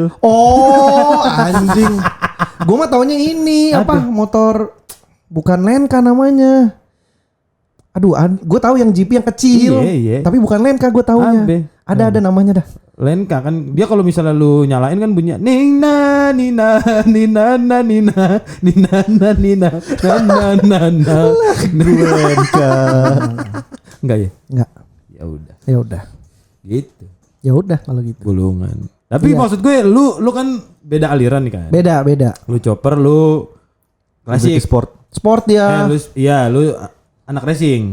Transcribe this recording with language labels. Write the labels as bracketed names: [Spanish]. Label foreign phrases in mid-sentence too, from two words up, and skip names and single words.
[Indonesian] Oh, anjing. Gue mah taunya ini apa motor bukan Lenka namanya. Aduh, gue tahu yang GP yang kecil. Iya. Tapi bukan Lenka gue taunya. Abe. Ada namanya dah. Lenka kan dia kalau misalnya lu nyalain kan bunyinya nina nina nina nina nina nina nina nina nina nina Lenka. enggak ya? Enggak. Ya udah. Ya udah. Gitu. Ya udah kalau gitu. Gulungan. Tapi Iya. maksud gue lu kan beda aliran nih kan. Beda. Lu chopper lu Lebih ke klasik. sport. Sport dia. Lu anak racing.